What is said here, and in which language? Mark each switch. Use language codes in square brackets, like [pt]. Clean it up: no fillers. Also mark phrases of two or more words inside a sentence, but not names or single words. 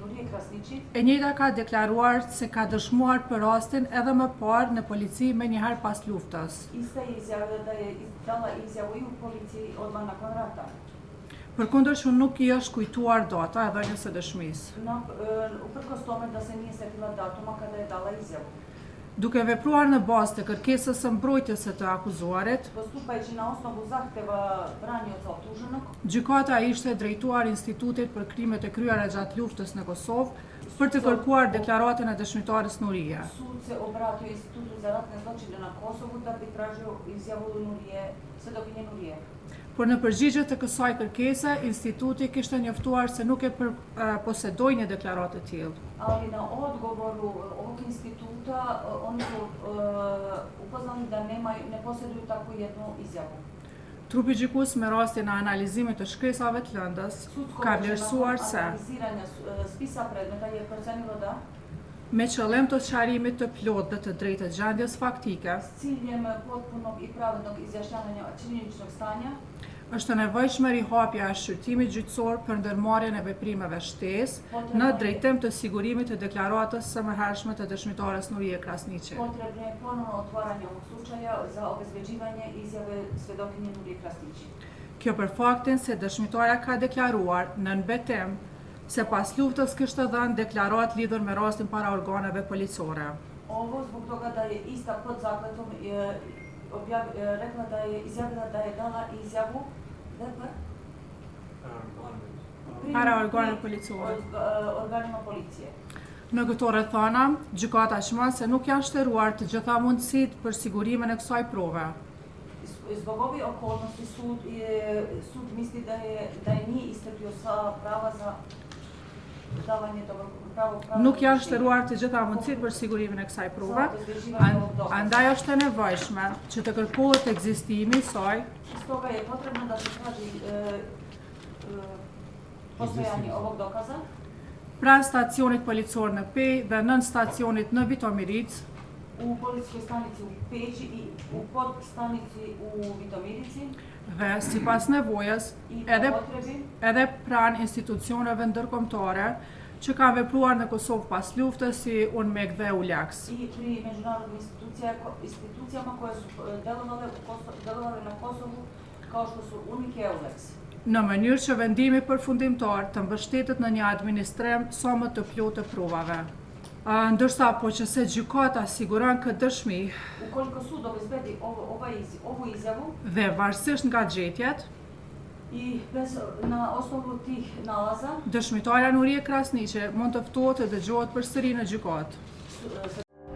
[sq] Krasniqit. E njëjta ka deklaruar se ka dëshmuar për rastin edhe më parë në polici me njëherë pas luftës. [sr] Ista je izjavila da je dala izjavu i u policiji odmah nakon rata. [sq] Përkundërshëm nuk i është kujtuar data e dhënies së dëshmisë. [sr] Uprkos tome da se nije setila datuma kada je dala izjavu. [sq] Duke vepruar në bazë të kërkesës së mbrojtjes së të akuzuarit, [sr] Postupajući na osnovu zahteva branioca optuženog, [sq] gjykata ishte drejtuar Institutit për krimet e kryera gjatë luftës në Kosovë për të kërkuar deklaratën e dëshmitares Nurije. [sr] sud se obratio Institutu za ratne zločine na Kosovu da bi tražio izjavu Nurije, svedokinje Nurije. [sq] Por në përgjigje të kësaj kërkese, instituti kishte njoftuar se nuk e posedoi një deklaratë të tillë. [sr] Ali na odgovoru ovog instituta oni su upoznali da ne posjeduju takvu jednu izjavu. [sq] Trupi gjykues me rastin e analizimit të shkresave të lëndës ka vlerësuar se [sr] analiziranja spisa predmeta je procenilo da [sq] me qëllim të sqarimit të plotë dhe të drejtë të gjendjes faktike, [sr] s ciljem potpunog i pravednog izjašnjavanja činjeničnog stanja [sq] është e nevojshme rihapja e shqyrtimit gjyqësor për ndërmarrjen e veprimeve shtesë në drejtim të sigurimit të deklaratës së mëhershme të dëshmitares Nurije Krasniqi. [sr] potrebno je ponovno otvaranje ovog slučaja za obezbeđivanje izjave svedokinje Nurije Krasniqi. [sq] Kjo për faktin se dëshmitaria ka deklaruar në mbetim se pas luftës kishte dhënë deklaratë lidhur me rastin para organeve policore. [sr] Ovo zbog toga da je ista pod zakletom rekla da je izjavila da je dala izjavu [sq] Para organeve policore. [sr] Organima policije. [sq] Në këto rrethana, gjykata shman se nuk janë shtëruar të gjitha mundësitë për sigurimin e kësaj prove. [sr] Zbog ovih okolnosti sud misli da je nije iscrpio sva prava za davanje pravo. [sq] Nuk janë shtëruar të gjitha mundësitë për sigurimin e kësaj prove, andaj është e nevojshme që të kërkohet ekzistimi i saj. [sr] Stoga je potrebno da se traži postojanje ovog dokaza [sq] Pranë stacionit policor në Pej dhe nën stacionit në Vitomiric, [sr] u policijskoj stanici u Peći i u podstanici u Vitomirici [sq] dhe sipas nevojës [sr] i potrebi [sq] edhe pranë institucioneve ndërkombëtare që kanë vepruar në Kosovë pas luftës si UNMEK dhe ULEX. [sr] i pri međunarodnim institucijama koje su delovale na Kosovu kao što su UNMIK i EULEX. [sq] Në mënyrë që vendimi përfundimtar të mbështetet në një administrim sa më të plotë të provave. Ndërsa po që se gjykata siguron këtë dëshmi [sr] Ukoliko sud obezbedi ovu izjavu [sq] dhe varësisht nga gjetjet, [sr] i na osnovu tih nalaza [sq] dëshmitaria Nurije Krasniqi mund të ftohet të dëgjohet përsëri në gjykatë.